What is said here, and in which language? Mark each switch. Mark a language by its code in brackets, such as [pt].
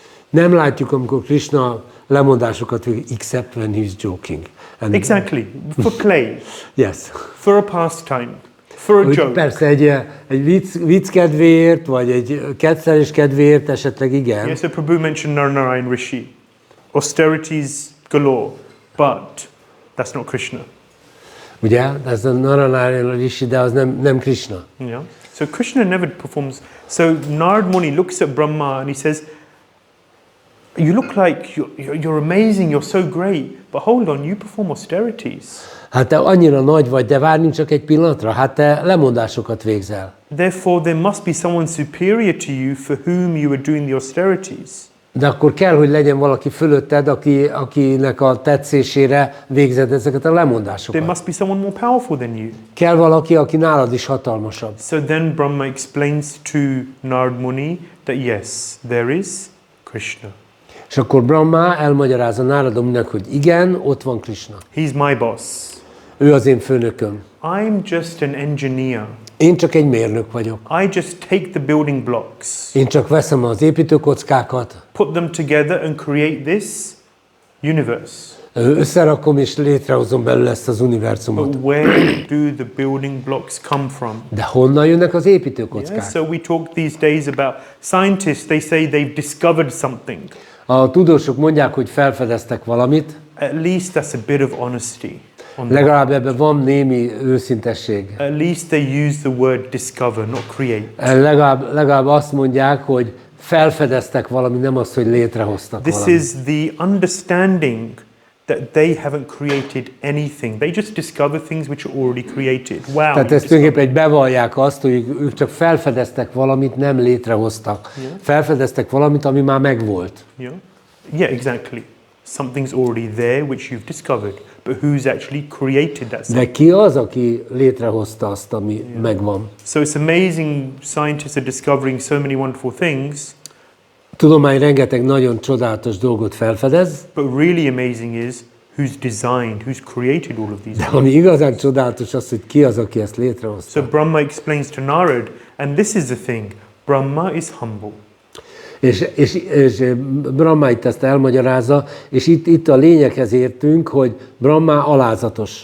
[hu] nem látjuk, amikor Krishna lemondásokat végez, [en] except when he's joking. And Exactly. For play, yes. for a pastime, for a [hu] Úgy [en] joke. [hu] persze egy vicc kedvéért, vagy egy kettelés kedvéért esetleg igen. [en] Yes, so Prabhu mentioned Narayan Rishi. Austerities galore, but that's not Krishna. [hu] Ugye? Ez a Narayan Rishi, de az nem Krishna. [en] Yeah. So Krishna never performs. So Narad Muni looks at Brahma and he says, you look like you're amazing, you're so great, but hold on, you perform austerities. [hu] Hát te annyira nagy vagy, de várjunk csak egy pillanatra, hát te lemondásokat végzel. [en] Therefore, there must be someone superior to you for whom you are doing the austerities. [hu] De akkor kell, hogy legyen valaki fölötted, akinek a tetszésére végzed ezeket a [en] There [hu] lemondásokat. [en] must be someone more powerful than you. [hu] Kell valaki, aki nálad is hatalmasabb. [en] So then Brahma explains to Narad Muni that yes, there is Krishna. [hu] És akkor Brahma elmagyarázza Nárada Muninak, hogy igen, ott van Krishna. [en] He's my boss. [hu] Ő az én főnököm. [en] I'm just an engineer. [hu] Én csak egy mérnök vagyok. [en] I just take the building blocks, [hu] Én csak veszem az építőkockákat, [en] put them together and create this universe. [hu] összerakom és létrehozom belőle ezt az univerzumot. [en] But where do the building blocks come from? [hu] De honnan jönnek az [en] Yeah, [hu] építőkockák? [en] so we talk these days about scientists, they say they've discovered something. [hu] A tudósok mondják, hogy felfedeztek valamit, [en] At least that's a bit of honesty. [hu] legalább ebben van némi őszintesség. [en] At least they use the word discover, not create. [hu] Legalább azt mondják, hogy felfedeztek valami, nem azt, hogy létrehoztak [en] This [hu] valamit. [en] is the understanding that they haven't created anything. They just discover things which are already created. Wow. [hu] Tehát [en] you've [hu] ezt tulajdonképpen egy bevallják azt, hogy ők csak felfedeztek valamit, nem létrehoztak. Felfedeztek valamit, ami már megvolt. [en] Yeah, exactly. Something's already there which you've discovered. But who's actually created that something? [hu] De ki az, aki létrehozta azt, ami megvan? [en] So it's amazing scientists are discovering so many wonderful things. [hu] Tudomány rengeteg nagyon csodálatos dolgot felfedez, [en] But really amazing is who's designed, who's created all of these [hu] de [en] things. [hu] ami igazán csodálatos az, hogy ki az, aki ezt létrehozta. [en] So Brahma explains to Narad, and this is the thing, Brahma is humble. [hu] És Brahma itt ezt elmagyarázza, és itt a lényeghez értünk, hogy Brahma alázatos.